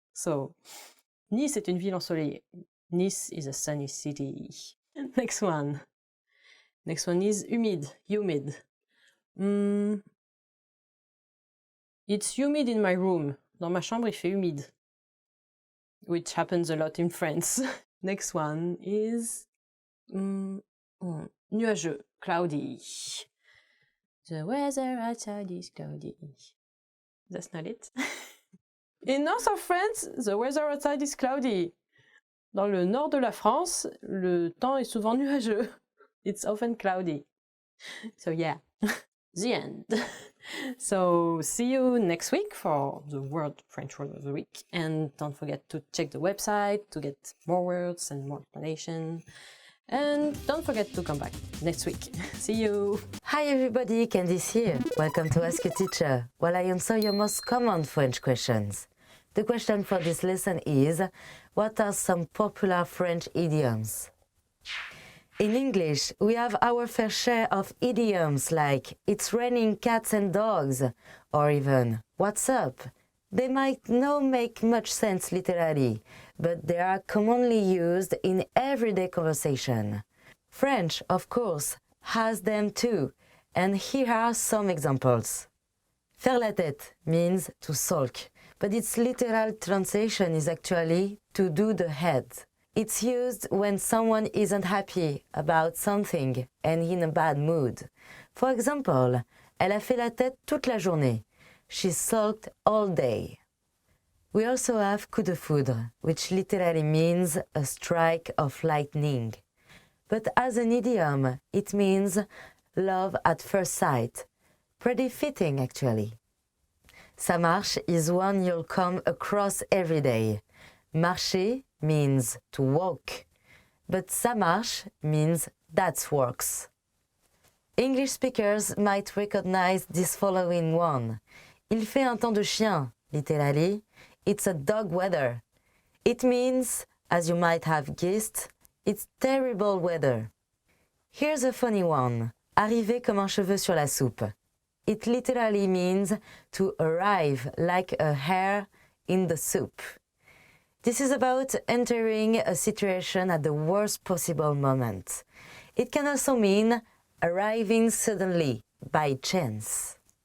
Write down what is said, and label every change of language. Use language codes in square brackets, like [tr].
[fr] So, Nice est une ville ensoleillée. [en] Nice is a sunny city. Next one. Next one is humid, humid. It's humid in my room. [fr] Dans ma chambre, il fait humide. [en] Which happens a lot in France. Next one is nuageux, cloudy. The weather outside is cloudy. That's not it. In north of France, the weather outside is cloudy. [fr] Dans le nord de la France, le temps est souvent nuageux. [en] It's often cloudy. So yeah, the end. So see you next week for the French word of the week. And don't forget to check the website to get more words and more explanation. And don't forget to come back next week. See you! Hi everybody, Candice here. Welcome to Ask a Teacher, while I answer your most common French questions. The question for this lesson is, what are some popular French idioms? In English, we have our fair share of idioms like, it's raining cats and dogs, or even, what's up? They might not make much sense literally, but they are commonly used in everyday conversation. French, of course, has them too, and here are some examples. Faire la tête means to sulk, but its literal translation is actually to do the head. It's used when someone isn't happy about something and in a bad mood. For example, [fr] elle a fait la tête toute la journée. [en] She sulked all day. We also have coup de foudre, which literally means a strike of lightning. But as an idiom, it means love at first sight. Pretty fitting, actually. Ça marche is one you'll come across every day. Marcher means to walk, but ça marche means that works. English speakers might recognize this following one. [fr] Il fait un temps de chien, [en] literally, it's a dog weather. It means, as you might have guessed, it's terrible weather. Here's a funny one. [fr] Arriver comme un cheveu sur la soupe. [en] It literally means to arrive like a hair in the soup. This is about entering a situation at the worst possible moment. It can also mean arriving suddenly, by chance.